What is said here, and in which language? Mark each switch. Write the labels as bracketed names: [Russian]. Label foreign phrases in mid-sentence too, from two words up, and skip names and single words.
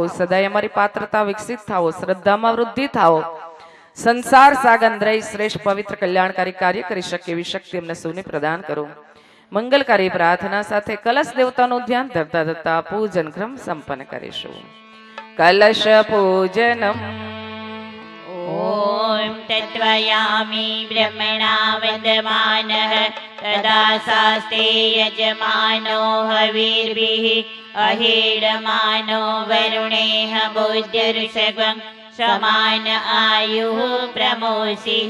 [Gujarati] સદાય અમારી પાત્રતા વિકસિત થાવો, શ્રદ્ધામાં વૃદ્ધિ થાવો. સંસાર સાગર રહી શ્રેષ્ઠ પવિત્ર કલ્યાણકારી કાર્ય કરી શકે એવી શક્તિ અમને સૌને પ્રદાન કરો. મંગલકારી પ્રાર્થના સાથે કલશ દેવતાનું ધ્યાન ધરતા ધરતા પૂજન ક્રમ સંપન્ન કરીશું. કલશ પૂજનમ. [Sanskrit] ॐ तत्त्वयामि ब्रह्मणा वन्दमानः तदा शास्ते यजमानो हविर्भिः अहीडमानो वरुणेह बुद्धिर्षगं समान आयुः प्रमोषिः.